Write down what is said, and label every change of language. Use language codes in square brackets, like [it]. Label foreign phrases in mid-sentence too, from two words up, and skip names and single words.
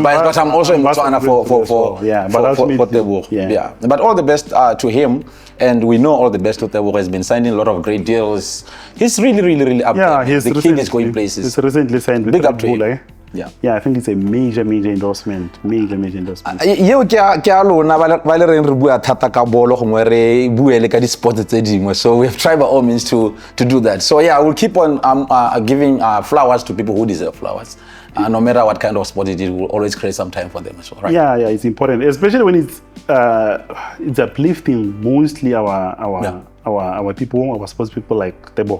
[en] biased, but I'm also in Botswana for Tebogo. Yeah. But all the best to him. And we know all the best of Tebogo has been signing a lot of great deals. He's really up there. The kid is going places. He's recently signed with Big up to him. Eh? Yeah, I think it's a major endorsement. Major endorsement. [tn] Yeo ke a lona ba le reng re bua thata ka bolo gongwe re buele ka di sports tse dingwe. [en] So we have tried by all means to do that. So yeah, we'll keep on giving flowers to people who deserve flowers. No matter what kind of sport it is, we'll always create some time for them as well, right? Yeah, it's important, especially when it's uplifting mostly our people, our sports people like Tebogo.